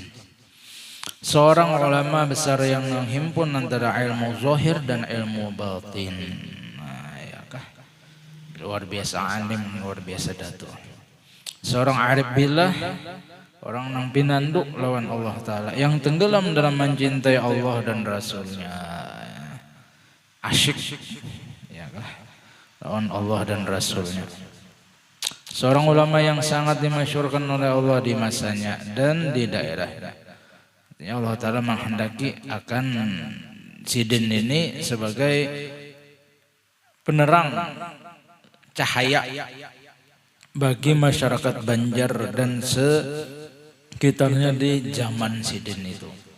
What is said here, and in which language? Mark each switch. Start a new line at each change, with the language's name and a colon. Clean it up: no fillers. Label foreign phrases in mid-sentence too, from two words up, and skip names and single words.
Indonesian: Seorang ulama besar yang menghimpun antara ilmu zahir dan ilmu batin. Luar biasa alim, luar biasa dato. Seorang
Arabic: عارف بالله,
Banjar: orang nang pinanduk lawan Allah Ta'ala,
Indonesian: yang tenggelam dalam mencintai Allah dan Rasulnya. Asyik ya kah? Lawan Allah dan Rasulnya. Seorang ulama yang sangat dimasyhurkan oleh Allah di masanya dan di daerahnya. Allah Ta'ala menghendaki akan sidin ini sebagai penerang cahaya bagi masyarakat Banjar dan Sekitarnya di zaman Sidin itu.